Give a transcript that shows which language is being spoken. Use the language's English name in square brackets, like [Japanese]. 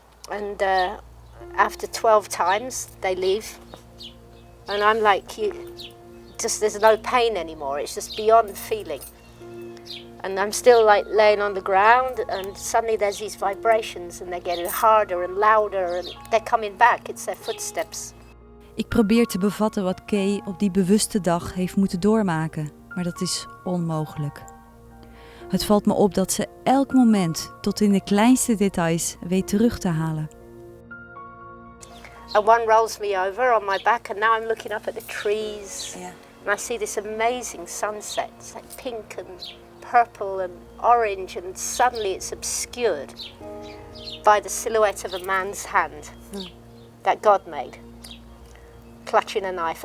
[English] And after 12 times, they leave. And I'm like, there's no pain anymore. It's just beyond feeling. And I'm still like laying on the ground, and suddenly there's these vibrations, and they're getting harder and louder, and they're coming back. It's their footsteps. [Dutch] Ik probeer te bevatten wat Kay op die bewuste dag heeft moeten doormaken, maar dat is onmogelijk. Het valt me op dat ze elk moment tot in de kleinste details weet terug te halen. [English] And one rolls me over on my back, and now I'm looking up at the trees. And I see this amazing sunset. It's like pink and purple and orange, and suddenly it's obscured by the silhouette of a man's hand that God made, clutching a knife.